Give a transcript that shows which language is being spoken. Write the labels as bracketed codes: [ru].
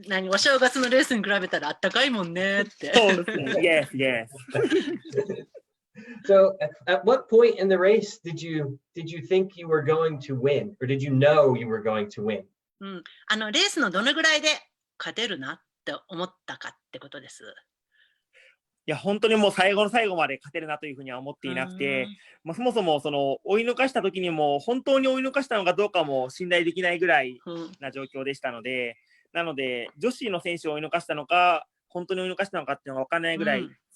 [ja] お正月のレースに比べたらあったかいもんねって。そうですね。 [en] Yes. So, at what point in the race did you think you were going to win, or did you know you were going to win? [ja] レースのどのぐらいで勝てるなって思ったかってことです。いや本当にもう最後の最後まで勝てるなというふうには思っていなくて、そもそもその追い抜かした時にも本当に追い抜かしたのかどうかも信頼できないぐらいな状況でしたので、なので女子の選手を追い抜かしたのか本当に追い抜かしたのかっていうのが分からないぐらい、